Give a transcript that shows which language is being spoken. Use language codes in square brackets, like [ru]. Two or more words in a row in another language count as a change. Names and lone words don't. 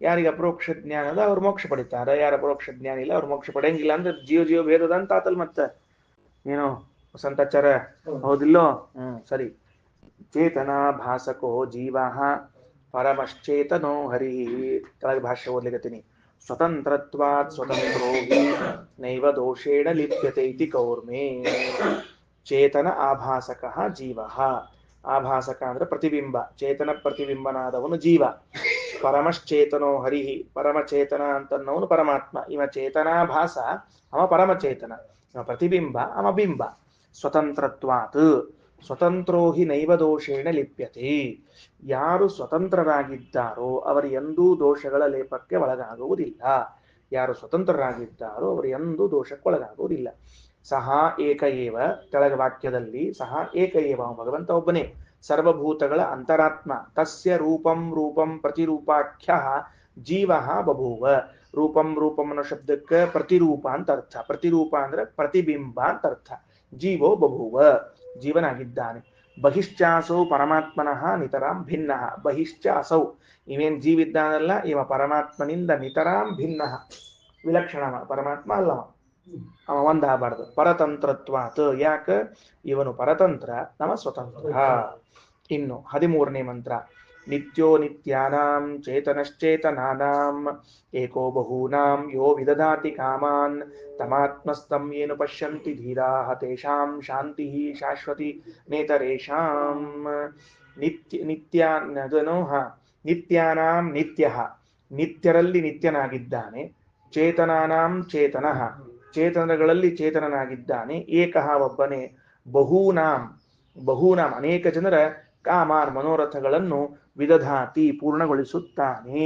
[kn] ಯಾರಿಗೆ ಅಪರೋಕ್ಷ ಜ್ಞಾನ ಅದ ಅವ್ರು ಮೋಕ್ಷ ಪಡಿತಾರೆ, ಯಾರು ಅಪರೋಕ್ಷ ಜ್ಞಾನ ಇಲ್ಲ ಅವ್ರು ಮೋಕ್ಷ ಪಡೆಯಂಗಿಲ್ಲ. ಅಂದ್ರೆ ಜೀವ ಭೇದದ ಅಂತ ಆತಲ್ ಮತ್ತೆ ಏನೋ ವಸಂತಾಚಾರ ಹೌದಿಲ್ಲೋ? ಸರಿ. [sa] ಚೇತನ ಭಾಸಕೋ ಜೀವ ಪರಮಶ್ಚೇತನೋ ಹರಿ. [kn] ಕೆಳಗೆ ಭಾಷ್ಯ ಓದ್ಲಿಕತ್ತೀನಿ. [sa] ಸ್ವತಂತ್ರತ್ವಾತ್ ಸ್ವತಂತ್ರೋ ಹಿ ನೈವ ದೋಷೇಣ ಲಿಪ್ಯತೆ ಇತಿ ಕೌರ್ಮೆ. ಚೇತನ ಆಭಾಸಕ ಜೀವ. [kn] ಆಭಾಸಕ ಅಂದ್ರೆ ಪ್ರತಿಬಿಂಬ, ಚೇತನ ಪ್ರತಿಬಿಂಬನಾದವನು ಜೀವ. [sa] ಪರಮಶ್ಚೇತನೋ ಹರಿ, [kn] ಪರಮಚೇತನ ಅಂತನ್ನವನು ಪರಮಾತ್ಮ. ಇವ ಚೇತನಾಭಾಸ, ಅವ ಪರಮಚೇತನ. ಇವ ಪ್ರತಿಬಿಂಬ, ಅವ ಬಿಂಬ. [sa] ಸ್ವತಂತ್ರತ್ವಾತ್ ಸ್ವತಂತ್ರೋ ಹಿ ನೈವ ದೋಷೇಣ ಲಿಪ್ಯತೆ. [kn] ಯಾರು ಸ್ವತಂತ್ರರಾಗಿದ್ದಾರೋ ಅವರು ಎಂದೂ ದೋಷಗಳ ಲೇಪಕ್ಕೆ ಒಳಗಾಗುವುದಿಲ್ಲ. ಯಾರು ಸ್ವತಂತ್ರರಾಗಿದ್ದಾರೋ ಅವರು ಎಂದೂ ದೋಷಕ್ಕೆ ಒಳಗಾಗುವುದಿಲ್ಲ. [sa] ಸಹ ಏಕ ಏವ, [kn] ಕೆಳಗ ವಾಕ್ಯದಲ್ಲಿ [sa] ಸಹ ಏಕ ಏವ, [kn] ಭಗವಂತ ಒಬ್ಬನೇ, ಸರ್ವಭೂತಗಳ ಅಂತರಾತ್ಮ. [sa] ತಸ್ಯ ರೂಪಂ ರೂಪಂ ಪ್ರತಿರೂಪಾಖ್ಯ ಜೀವ ಬಭೂವ. [kn] ರೂಪಂ ರೂಪಂ ಅನ್ನೋ ಶಬ್ದಕ್ಕೆ ಪ್ರತಿರೂಪ ಅಂತ ಅರ್ಥ. ಪ್ರತಿರೂಪ ಅಂದ್ರೆ ಪ್ರತಿಬಿಂಬ ಅಂತ ಅರ್ಥ. [sa] ಜೀವೋ ಬಭೂವ, [kn] ಜೀವನಾಗಿದ್ದಾನೆ. [sa] ಬಹಿಶ್ಚಾಸೌ ಪರಮಾತ್ಮನಃ ನಿತರಾಂ ಭಿನ್ನ. ಬಹಿಶ್ಚ ಅಸೌ, [kn] ಇವೇನ್ ಜೀವಿದ್ದಾನಲ್ಲ ಇವ ಪರಮಾತ್ಮನಿಂದ ನಿತರಾಂ ಭಿನ್ನ, ವಿಲಕ್ಷಣ. ಪರಮಾತ್ಮ ಅಲ್ಲವ, ಅವ ಒಂದಾಗಬಾರ್ದು. ಪರತಂತ್ರತ್ವಾತ್, ಯಾಕ ಇವನು ಪರತಂತ್ರ, ನಮ ಸ್ವತಂತ್ರ. ಇನ್ನು 13ನೇ ಮಂತ್ರ. [sa] ನಿತ್ಯೋ ನಿತ್ಯಾನಾಂ ಚೇತನಶ್ಚೇತನಾನಾಂ ಏಕೋ ಬಹೂನಾಂ ಯೋ ವಿದಧಾತಿ ಕಾಮಾನ್ ತಮಾತ್ಮಸ್ತಂ ಯೇನು ಪಶ್ಯಂತಿ ಧೀರಾಃ ತೇಷಾಂ ಶಾಂತಿಃ ಶಾಶ್ವತಿ ನೇತರೇಷಾಂ. ನಿತ್ಯಾನಾಂ ನಿತ್ಯಃ, [kn] ನಿತ್ಯರಲ್ಲಿ ನಿತ್ಯನಾಗಿದ್ದಾನೆ. [sa] ಚೇತನಾನಾಂ ಚೇತನಃ, [kn] ಚೇತನಗಳಲ್ಲಿ ಚೇತನನಾಗಿದ್ದಾನೆ. ಏಕಃ ಒಬ್ಬನೇ. [sa] ಬಹೂನಾಂ, ಬಹೂನಾಂ [kn] ಅನೇಕ ಜನರ ಕಾಮಾರ್ ಮನೋರಥಗಳನ್ನು ವಿದಧಾತಿ ಪೂರ್ಣಗೊಳಿಸುತ್ತಾನೆ.